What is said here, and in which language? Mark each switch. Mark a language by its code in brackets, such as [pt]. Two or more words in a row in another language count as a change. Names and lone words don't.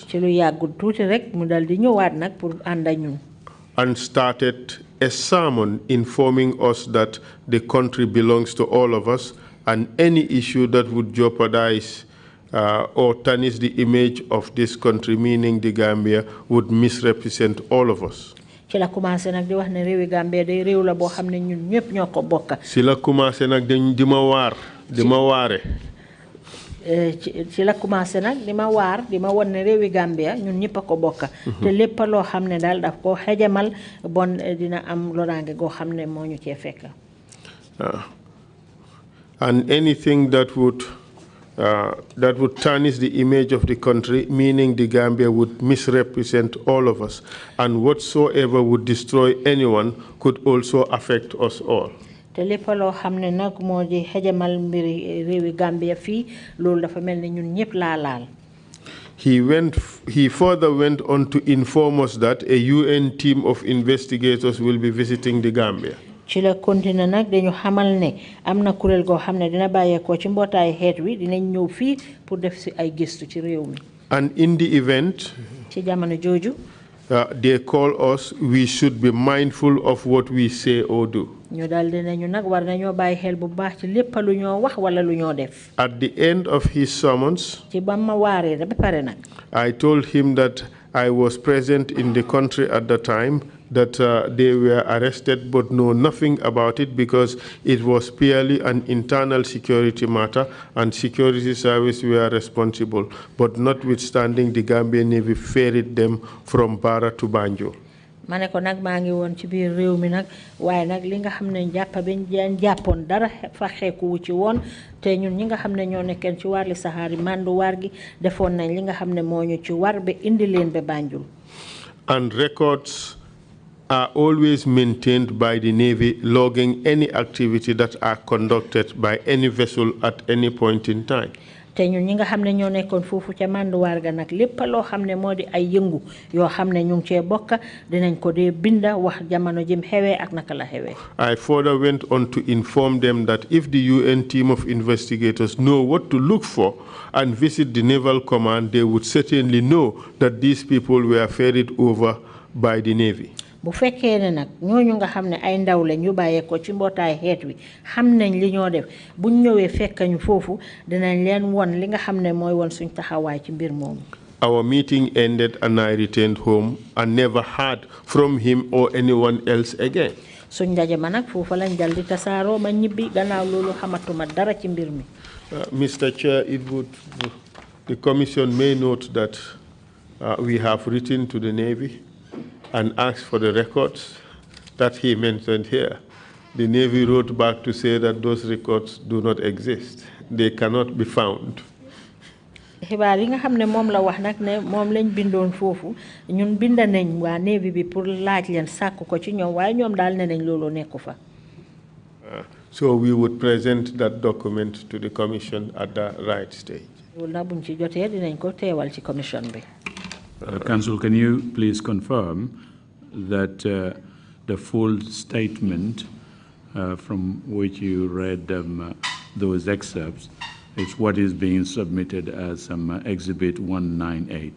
[wo] ci lu yàggul tuuti rek mu dal di ñëwaat nag pour ànd ak ñun. [en] And started a sermon informing us that the country belongs to all of us, and any issue that would jeopardize or tarnish the image of this country, meaning the Gambia, would misrepresent all of us. [wo] ci la commencé nag di wax ne réewi Gambia day réew la boo xam ne ñun ñëpp ñoo ko bokk. Si la commencé nag di ma waare. ci la commencé nag di ma waar di ma won ne réewi Gambia ñun ñëpp a ko bokk. te lépp loo xam ne daal daf ko xejamal bon dina am loraange goo xam ne moo ñu cee fekk. [en] And anything that would tarnish the image of the country, meaning the Gambia, would misrepresent all of us, and whatsoever would destroy anyone could also affect us all. [wo] te lépp loo xam ne nag moo di xejamal mbiri réewi Gambia fii loolu dafa mel ni ñun ñëpp laa laal. [en] He further went on to inform us that a UN team of investigators will be visiting the Gambia. [wo] ci la continue nag dañu xamal ne am na kuréel goo xam ne dina bàyyeekoo ci mbootaay xeet wi dinañ ñëw fii pour def si ay gëstu ci réew mi. [en] And in the event, [wo] ci jamono jooju, [en] they call us, we should be mindful of what we say or do. At the end of his summons, I told him that I was present in the country at the time, that they were arrested but know nothing about it because it was purely an internal security matter and security service were responsible, but notwithstanding the Gambian Navy ferried them from Bara to Banjul. [wo] Mané ko nak maa ngi woon ci biir réew mi nag waaye nag li nga xam ne jàppa bi jàppoon dara fa xeeku ci woon te ñun ñi nga xam ne ñoo nekkeen ci warli saxaari mandu war gi defoon nañ li nga xam ne moo ñu ci war ba indi leen ba Banjul. [en] And records are always maintained by the Navy, logging any activity that are conducted by any vessel at any point in time. [wo] te ñun ñi nga xam ne ñoo nekkoon foofu ca manduwaar ga nag lépp loo xam ne moo di ay yëngu yoo xam ne ñu ngi cee bokk dinañ ko dee binda wax jamono jëm xewee ak naka la xewee. [en] I further went on to inform them that if the UN team of investigators know what to look for and visit the Naval Command, they would certainly know that these people were ferried over by the Navy. [wo] bu fekkee ne nag ñooñu nga xam ne ay ndaw la ñu bàyyee ko ci mbootaay xeet wi xam nañ li ñoo def buñ ñëwee fekk ñu foofu dinañ leen won li nga xam ne mooy won suñ taxawaay ci mbir moomu. [en] Our meeting ended and I returned home and never heard from him or anyone else again. [wo] suñ ndaje ma nag foofu lañ dal di tasaaroo ma ñibbi gannaaw loolu xamatuma dara ci mbir mi. [en] Mr. Chair, the Commission may note that we have written to the Navy and asked for the records that he mentioned here. The Navy wrote back to say that those records do not exist. They cannot be found. [wo] xibaar yi nga xam ne moom la wax nag ne moom lañ bindoon foofu ñun binda nañ waa Navy bi pour laaj leen sàkk ko ci ñoom waaye ñoom daal ne nañ loolu nekku fa. [en] So we would present that document to the Commission at the right stage. [wo] loolu nag buñ ci jotee dinañ ko teewal ci commission bi. [en] Council, can you please confirm that the full statement from which you read those excerpts is what is being submitted as Exhibit 198?